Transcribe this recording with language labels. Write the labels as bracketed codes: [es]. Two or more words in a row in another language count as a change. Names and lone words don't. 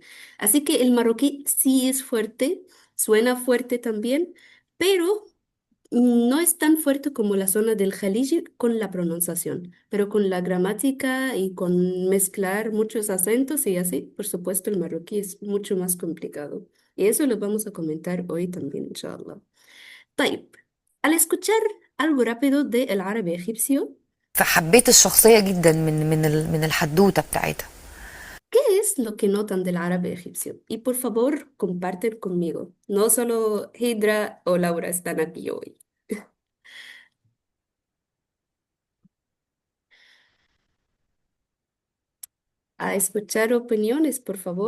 [es] Así que el marroquí sí es fuerte, suena fuerte también, pero no es tan fuerte como la zona del Jaliji con la pronunciación, pero con la gramática y con mezclar muchos acentos y así, por supuesto, el marroquí es mucho más complicado. Y eso lo vamos a comentar hoy también, [ar] إن شاء الله. [es] طيب, al escuchar algo rápido del árabe egipcio. [ar] فحبيت الشخصية جدا من الحدوتة بتاعتها. [es] ¿Qué es lo que notan del árabe egipcio? Y por favor, comparten conmigo. No solo Hidra o Laura están aquí hoy. A escuchar opiniones, por favor.